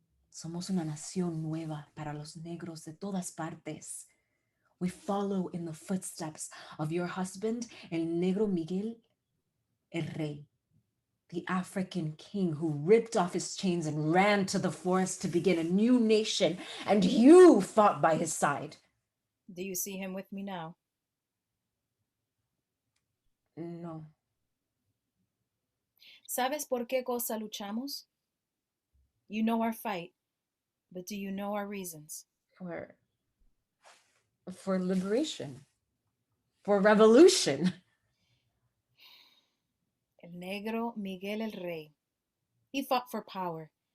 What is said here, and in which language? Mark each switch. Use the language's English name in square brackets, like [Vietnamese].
[Spanish] Somos una nación nueva para los negros de todas partes. [English] We follow in the footsteps of your husband, El Negro Miguel, El Rey, the African king who ripped off his chains and ran to the forest to begin a new nation, and you fought by his side. Do you see him with me now? No. [Spanish] ¿Sabes por qué cosa luchamos? [English] You know our fight, but do you know our reasons? For liberation. For revolution. El Negro Miguel el Rey. He fought for power.